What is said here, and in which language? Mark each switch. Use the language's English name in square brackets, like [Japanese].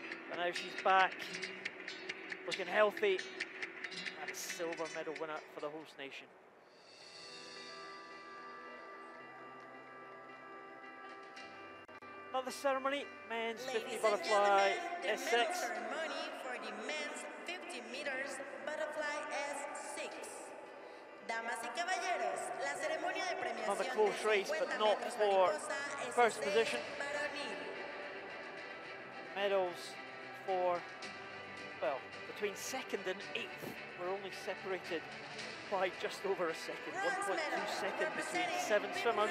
[English] But now she's back, looking healthy. And a silver medal winner for the host nation. Another ceremony, men's 50 butterfly S6. Ceremony for the men's 50 meters butterfly S6. [Spanish] Damas y caballeros, la ceremonia de premiación. [English] Another close race, but not for first position. Medals for well, between second and eighth, we're only separated by just over a second, 1.2 seconds between 7 swimmers.